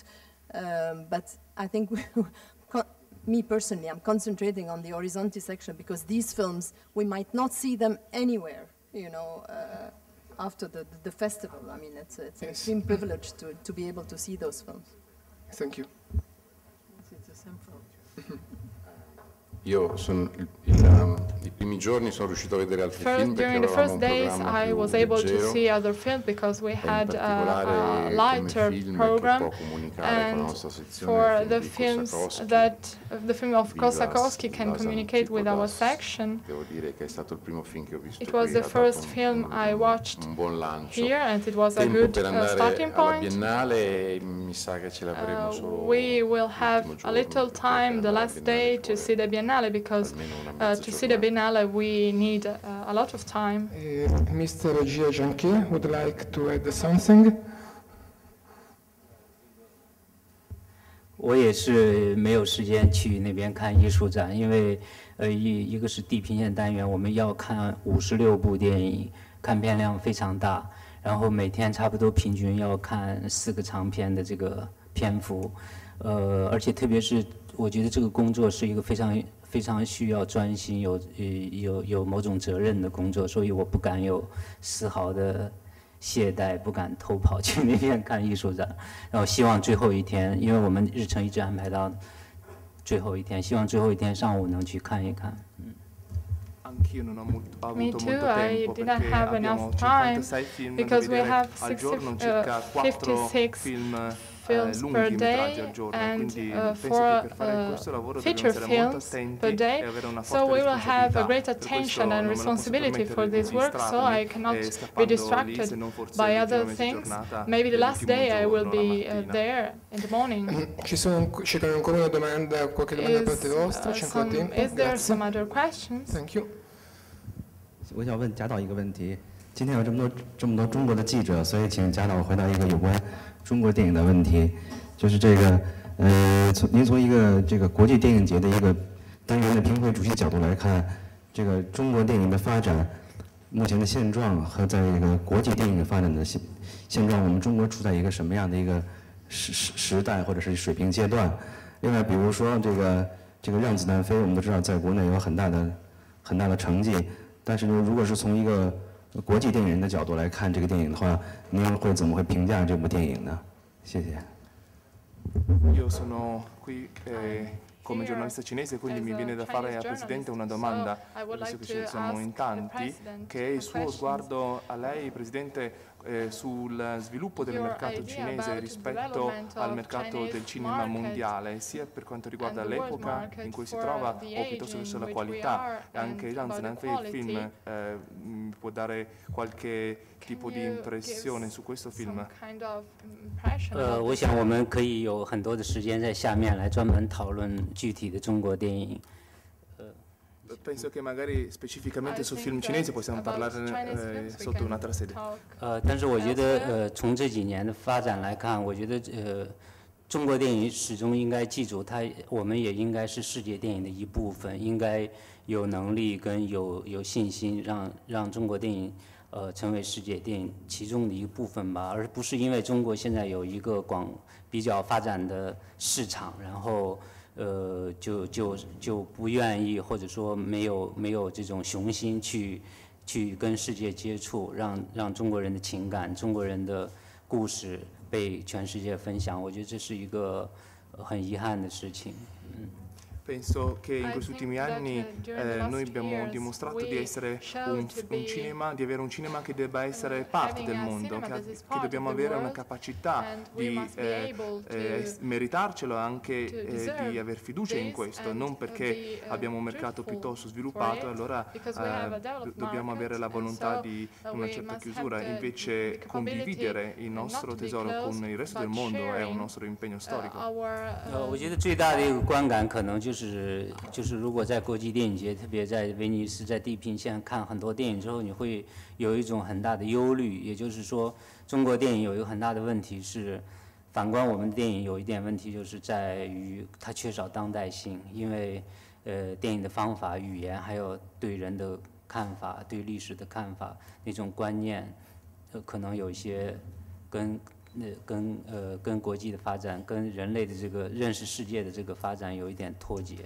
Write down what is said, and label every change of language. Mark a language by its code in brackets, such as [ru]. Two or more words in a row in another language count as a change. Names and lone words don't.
[en] But I think me personally, I'm concentrating on the Orizzonti section because these films, we might not see them anywhere, after the festival. I mean, it's an extreme privilege to be able to see those films. Thank you. It's the same film. [it] Io i primi giorni sono riuscito a vedere altri film [en] during the first days I was able to see other films because we had a lighter program, and for the films that the film of Kosakowski can communicate with our section. It was the first film I watched here, and it was a good starting point. We will have a little time the last day to see the Biennale, because to see the Biennale, we need a lot of time. Mr. Jia Zhang-Ke would like to add something. [zh] 我也是没有时间去那边看艺术展，因为一个是地平线单元，我们要看56部电影，看片量非常大，然后每天差不多平均要看4个长片的这个篇幅，而且特别是我觉得这个工作是一个非常需要专心、有某种责任的工作，所以我不敢有丝毫的懈怠，不敢偷跑去那边看艺术展。然后希望最后一天，因为我们日程一直安排到最后一天，希望最后一天上午能去看一看。 [en] Me too, I didn't have enough time because we have 56 films per day and 4 feature films per day, so we will have a great attention and responsibility for this work, so I cannot be distracted by other things. Maybe the last day I will be there in the morning. [it] C'è ancora una domanda, qualche domanda da parte vostra? C'è ancora tempo? [en] Is there some other questions? Thank you. [zh] 我想问贾导一个问题，今天有这么多中国的记者，所以请贾导回答一个有关中国电影的问题，就是这个您从一个这个国际电影节的一个单元的评委主席角度来看，这个中国电影的发展目前的现状和在这个国际电影发展的现状，我们中国处在一个什么样的一个时代或者是水平阶段？另外，比如说这个《让子弹飞》，我们都知道在国内有很大的成绩。但是如果是从一个国际电影人的角度来看这个电影的话，您怎么会评价这部电影呢？谢谢。 [it] Io sono qui come giornalista cinese, quindi mi viene da fare al Presidente una domanda, visto che ci siamo in tanti, che è il suo sguardo a lei, Presidente, sul sviluppo del mercato cinese rispetto al mercato del cinema mondiale, sia per quanto riguarda l'epoca in cui si trova o piuttosto verso la qualità. Anche Jan Zidane, il film, può dare qualche tipo di impressione su questo film? [zh] 我想我们可以有很多的时间在下面来专门讨论具体的中国电影。 [it] Penso che magari specificamente sul film cinese possiamo parlare sotto un'altra sede. [zh] 但是我觉得从这几年的发展来看，我觉得中国电影始终应该记住我们也应该是世界电影的一部分，应该有能力跟有信心让中国电影成为世界电影其中的一部分吧，而不是因为中国现在有一个比较发展的市场，然后就不愿意或者说没有这种雄心去跟世界接触，让中国人的情感、中国人的故事被全世界分享。我觉得这是一个很遗憾的事情。 [it] Penso che in questi ultimi anni noi abbiamo dimostrato di essere un cinema, di avere un cinema che debba essere parte del mondo, che dobbiamo avere una capacità di meritarcelo e anche di aver fiducia in questo, non perché abbiamo un mercato piuttosto sviluppato, allora dobbiamo avere la volontà di una certa chiusura, invece condividere il nostro tesoro con il resto del mondo è un nostro impegno storico. [zh] 我觉得最大的一个观感可能就是如果在国际电影节，特别在威尼斯、在地平线看很多电影之后，你会有一种很大的忧虑，也就是说，中国电影有一个很大的问题是，反观我们的电影有一点问题，就是在于它缺少当代性，因为电影的方法、语言，还有对人的看法、对历史的看法那种观念，可能有一些跟国际的发展、跟人类的这个认识世界的这个发展有一点脱节。